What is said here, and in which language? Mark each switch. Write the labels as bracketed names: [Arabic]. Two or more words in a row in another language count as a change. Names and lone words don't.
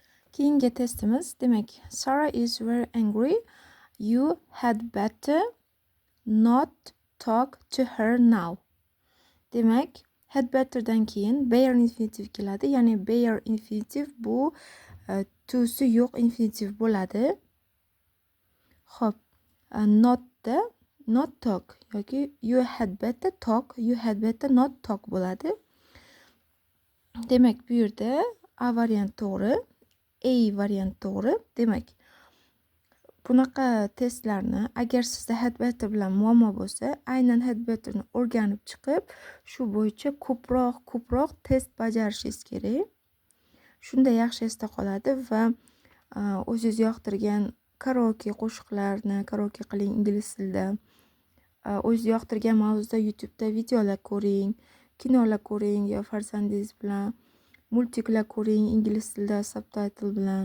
[Uzbek] Keyingi testimiz, demak, [English] Sarah is very angry. You had better not talk to her now. [Uzbek] Demak, [English] had better'dan [Uzbek] keyin bare infinitiv keladi. Ya'ni bare infinitiv bu to'si yo'q infinitiv bo'ladi. Xo'p, notda [English] not talk [Uzbek] yoki [English] you had better talk, you had better not talk [Uzbek] bo'ladi. Demak, bu yerda A variant to'g'ri, A variant to'g'ri. Demak, bunaqa testlarni agar sizda [English] had better [Uzbek] bilan muammo bo'lsa, aynan [English] had betterni [Uzbek] o'rganib chiqib, shu bo'yicha ko'proq test bajarishingiz kerak. Shunda yaxshi esda qoladi va o'zingiz yoqtirgan karaoke qo'shiqlarni karaoke qiling ingliz tilida. O'zingiz yoqtirgan mavzuda YouTube'da videolar ko'ring, kinolar ko'ring yo farzandingiz bilan multiklar ko'ring ingliz tilida subtitle bilan.